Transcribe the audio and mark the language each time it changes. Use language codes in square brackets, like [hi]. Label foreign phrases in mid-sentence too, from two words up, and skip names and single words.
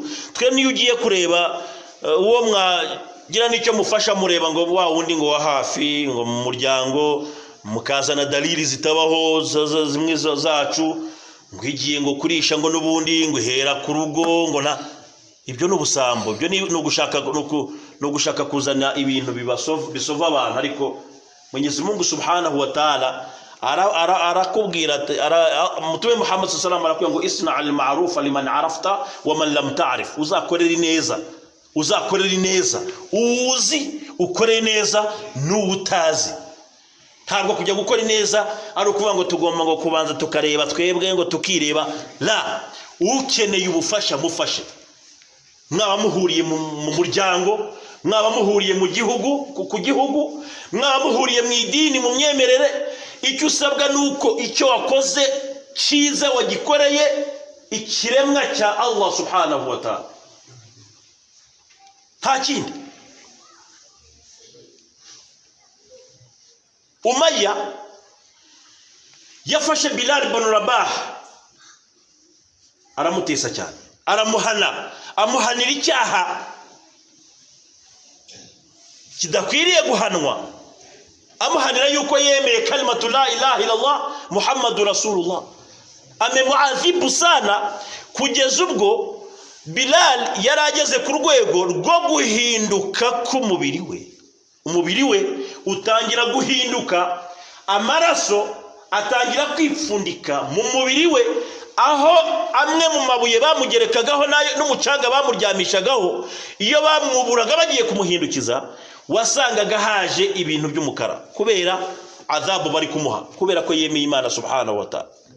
[rw] Twe niyo ugiye kureba uwo mwagira nicyo mufasha, mureba ngo wa wundi ngo wa hafi, ngo mu muryango mukazana dalili zitabaho zimwe zacu, ngo igiye ngo kurisha ngo n'ubundi ngo hera ku rugo ngo na ibyo n'ubusambo. Ibyo ni ugushaka kuzana ibintu bisova abantu. Ariko Mwenyezi Mungu [ar] سبحانه وتعالى [rw] arakubwira, Mutume Muhammad [ar] صلى الله عليه وسلم [rw] ngo [ar] اصنع المعروف لمن عرفت ومن لم تعرف. [rw] Uzakorera neza, uzi ukore neza n'utazi. Ntabwo kujya gukora neza ari ukuvuga ngo tugomba ngo kubanza tukareba twebwe ngo tukireba. La, ukeneye ubufasha mufashe. Mwaba muhuriye mu muryango, mwaba muhuriye mu gihugu, ku gihugu, mwaba muhuriye mu idini, mu myemerere, icyo usabwa nuko icyo wakoze cyiza wagikoreye ikiremwa cya [ar] الله سبحانه وتعالى, [rw] nta kindi. Umayya yafashe Bilal ibn Rabah aramutesa cyane, amuhanira icyaha kidakwiriye guhanwa, amuhanira yuko yemeye kalimatu [ar] لا إله إلا الله محمد رسول الله. [sw] Amemuadhibu sana [rw] kugeza ubwo Bilal yarageze ku rwego rwo guhinduka k'umubiri we. Umubiri we utangira guhinduka, amaraso atangira kwipfundika mu mubiri we, aho amwe mu mabuye bamugerekagaho n'umucanga bamuryamishagaho, iyo bamwuburaga bagiye kumuhindukiza wasangaga haje ibintu by'umukara, kubera adhabu bari kumuha, kubera ko yemeye Imana [ar] سبحانه وتعالى.